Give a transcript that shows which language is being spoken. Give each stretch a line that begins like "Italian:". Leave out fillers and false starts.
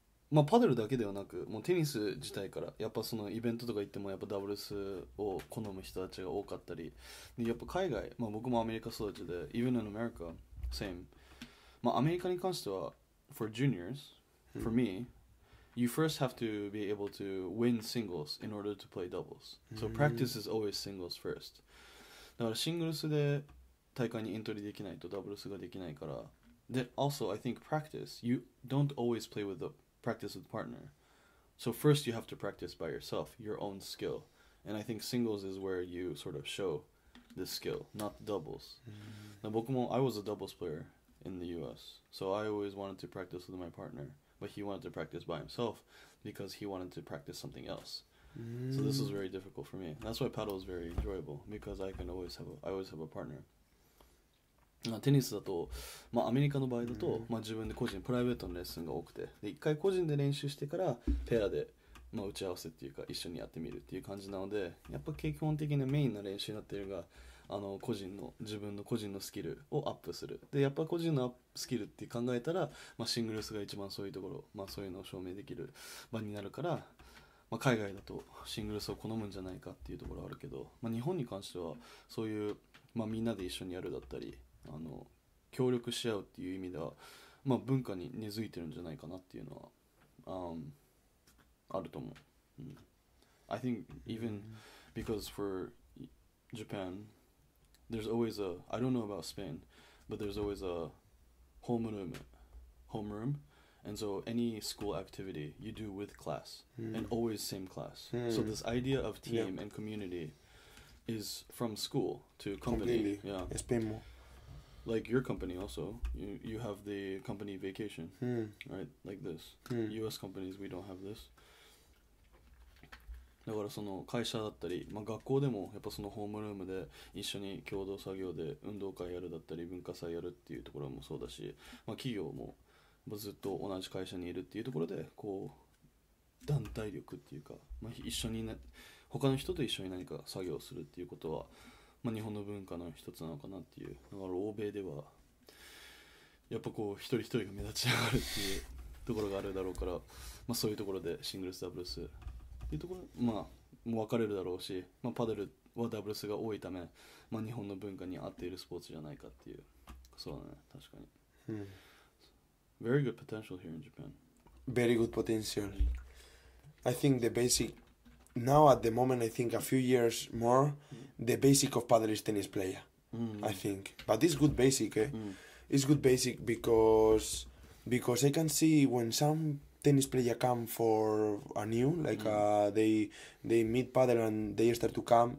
Japanese: まあパデルだけではなく、もうテニス自体からやっぱそのイベントとか行ってもやっぱダブルスを好む人たちが多かったり、でやっぱ海外、まあ僕もアメリカ育ちで
English: even in America same。
Japanese: まあアメリカに関しては
English: for juniors, for me, you first have to be able to win singles in order to play doubles. So practice is always singles first.
Japanese: だからシングルスで大会にエントリーできないとダブルスができないから。
English: で also I think practice, you don't always play with practice with partner. So first you have to practice by yourself, your own skill. And I think singles is where you sort of show this skill, not doubles.
Japanese: 僕も
English: I was a doubles player in the US. So I always wanted to practice with my partner, but he wanted to practice by himself because he wanted to practice something else. So this was very difficult for me. That's why paddle is very enjoyable, because I always have a partner.
Japanese: テニスだと、まあ、アメリカの場合だと、まあ、自分で個人プライベートのレッスンが多くて、で一回個人で練習してからペアで、まあ、打ち合わせっていうか一緒にやってみるっていう感じなので、やっぱ基本的なメインな練習になっているのが自分の個人のスキルをアップする。でやっぱ個人のスキルって考えたら、まあ、シングルスが一番そういうところ、まあ、そういうのを証明できる場になるから、まあ、海外だとシングルスを好むんじゃないかっていうところはあるけど、まあ、日本に関してはそういう、まあ、みんなで一緒にやるだったり協力し合うっていう意味では、まあ、文化に根付いてるんじゃないかなっていうのは、あると思う。
English: I think even because for Japan, there's always I don't know about Spain, but there's always a homeroom, and so any school activity you do with class, and always same class. So this idea of team and community is from school to company. Yeah. Spain more. Like your company also, you have the company vacation, right? Like this. US companies, we don't have this.
Japanese: だからその会社だったり、学校でもやっぱそのホームルームで一緒に共同作業で運動会やるだったり文化祭やるっていうところもそうだし、企業もずっと同じ会社にいるっていうところでこう団体力っていうか、一緒に他の人と一緒に何か作業するっていうことは、日本の文化の一つなのかなっていう。だから欧米ではやっぱこう一人一人が目立ち上がるっていうところがあるだろうから、そういうところでシングルスダブルスっていうところもう分かれるだろうし、パデルはダブルスが多いため、日本の文化に合っているスポーツじゃないかっていう。そうだね、確かに。
English: Very good potential here in Japan. Very good potential. I think the basic now at the moment, I think a few years more, the basic of Padel is tennis player. I think, but it's good basic. It's good basic because I can see when some tennis player come for a new like they meet Padel and they start to come.